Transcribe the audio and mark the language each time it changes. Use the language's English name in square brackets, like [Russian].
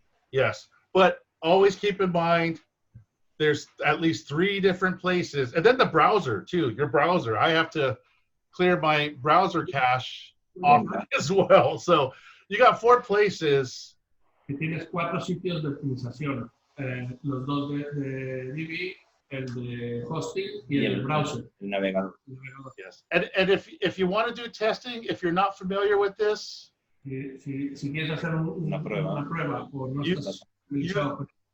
[English] Yes, but always keep in mind there's at least 3 different places, and then the browser too. Your browser, I have to clear my browser cache off as well. So you got 4 places. [Spanish] Que tienes 4 sitios de optimización, los 2 de Divi, el de hosting y el browser. El navegador. [English] Yes, and if you want to do testing, if you're not familiar with this, [Spanish] Si quieres hacer una prueba o no estás familiarizado,